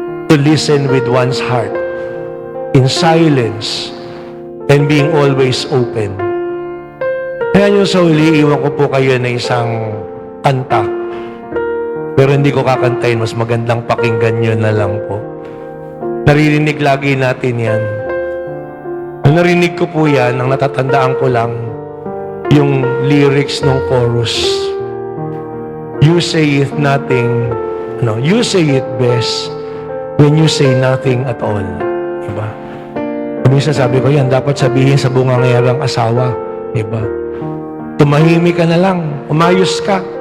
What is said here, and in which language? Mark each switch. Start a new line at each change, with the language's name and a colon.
English: To listen with one's heart in silence and being always open.
Filipino: Kaya nyo sa uli, iwan ko po kayo na isang kanta. Pero hindi ko kakantayin, mas magandang pakinggan nyo na lang po. Naririnig lagi natin yan. Ang narinig ko po yan, ang natatandaan ko lang, yung lyrics ng chorus.
English: You say it nothing, you say it best when you say nothing at all.
Filipino: Diba? Minsan sabi ko yan, dapat sabihin sa bungangerang asawa. Diba? Tumahimik ka na lang, umayos ka.